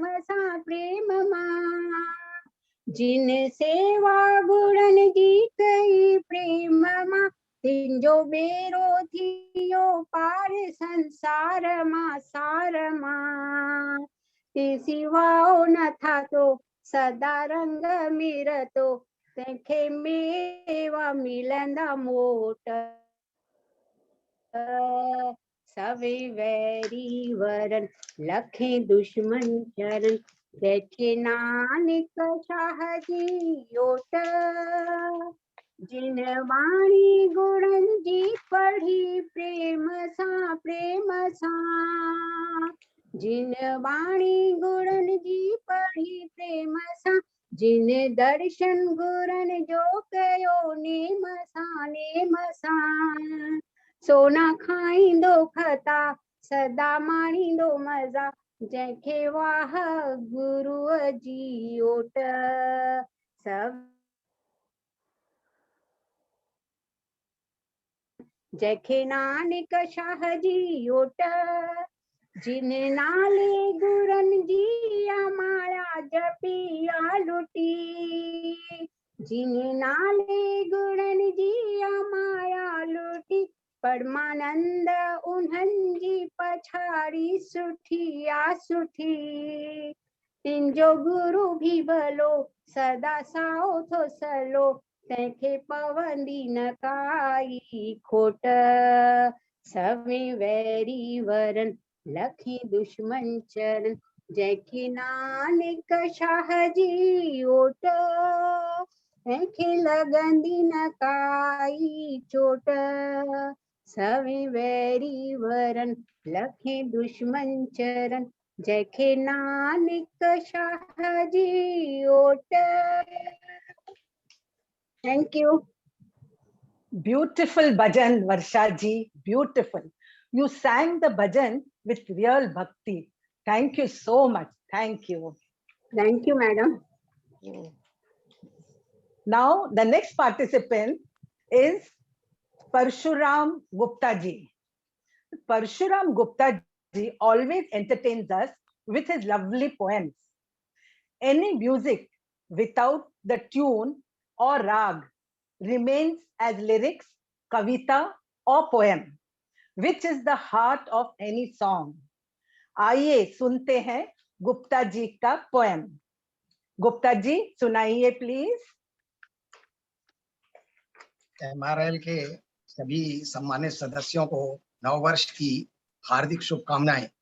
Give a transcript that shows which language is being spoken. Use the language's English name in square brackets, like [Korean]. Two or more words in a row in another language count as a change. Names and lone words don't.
[Sindhi] सां प्रेम मां, जिन सेवा गुरन जी कई प्रेम मां, तिंजो बेरो थियो पार संसार मां सार मां, ते सिवाओ न था तो सदा रंग मिरतो, तंहिंखे मेवा मिलंदा मोट, सवे वैरी वरन लखे दुश्मन चरन, जैखे नानक शाह जी ओट, जिन वाणी गुरन जी पढ़ी प्रेम सां, जिन वाणी गुरन जी पढ़ी प्रेम सां, जिन दर्शन गुरन जो कयो नेम सां, सोना खाईंदो खता सदा माणींदो मज़ा, जंहिंखे वाह गुरुअ जी ओट, जंहिंखे नानक शाह जी ओट, जिन नाले गुरन जी माया जपिया लुटी, जिन नाले गुरन जी माया लुटी, परमानंद उन्हनि जी पछाड़ी सुठी आ सुठी। तिंजो गुरु भी भलो सदा साओ थो सलो, तंहिंखे पवंदी न काई खोट। सवे वैरी वरन लखी दुश्मन चरन, जंहिंखे नानक शाह जी ओट। तंहिंखे लॻंदी न काई चोट। सवे वैरी वरन लखे दुश्मन चरन, जंहिंखे नानक शाह जी ओट। [English] Thank you. Beautiful bhajan, Varsha ji. Beautiful. You sang the bhajan with real bhakti. Thank you so much. Thank you. Thank you, madam. Now, the next participant is Parshuram Gupta ji. Parshuram Gupta ji always entertains us with his lovely poems. Any music without the tune or rag remains as lyrics, kavita or poem, which is the heart of any song. [Hindi] आइए सुनते हैं गुप्ता जी का पोएम. गुप्ता जी सुनाइए प्लीज. MRL के सभी सम्मानित सदस्यों को नववर्ष की हार्दिक शुभकामनाएं.